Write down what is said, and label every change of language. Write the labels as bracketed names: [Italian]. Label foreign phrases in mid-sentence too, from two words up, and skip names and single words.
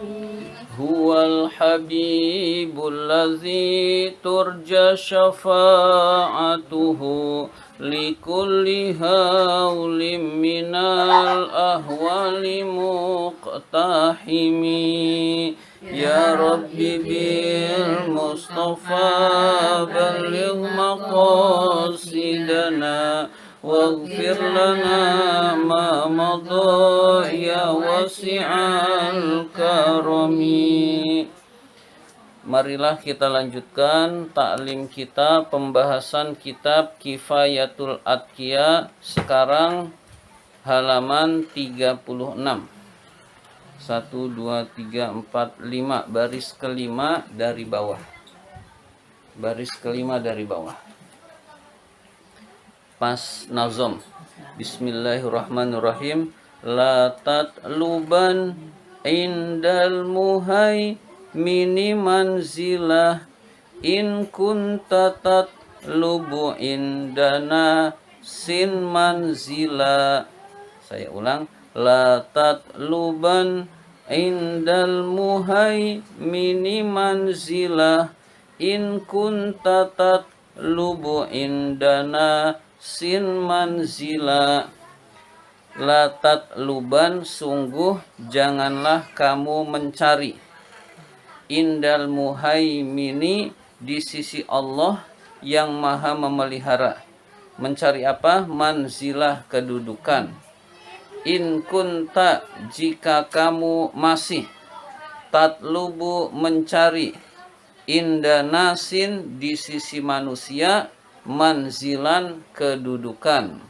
[Arabic] هو الحبيب الذي ترجى شفاعته لكل هول من الأهوال مقتحم يا ربي بالمصطفى بلغ مقاصدنا واغفر لنا ما مضى يا واسع الكرم. [Indonesian] Marilah kita lanjutkan taklim kita, pembahasan kitab Kifayatul Atqiya, sekarang halaman 36. 1, 2, 3, 4, 5, baris kelima dari bawah. Baris kelima dari bawah. Pas nazom. [Arabic] بسم الله الرحمن الرحيم. لا تطلبن عند المهيمن منزلة إن كنت تطلب عند الناس منزلة. [Indonesian] Saya ulang. [Arabic] لا تطلبن عند المهيمن منزلة إن كنت تطلب عند الناس منزلة. لا تطلبن, [Indonesian] sungguh janganlah kamu mencari, [Arabic] عند المهيمن, [Indonesian] di sisi Allah yang maha memelihara. Mencari apa? Manzilah, kedudukan. [Arabic] إن كنت, [Indonesian] jika kamu masih, tatlubu, mencari, indanasin, di sisi manusia, manzilan, kedudukan.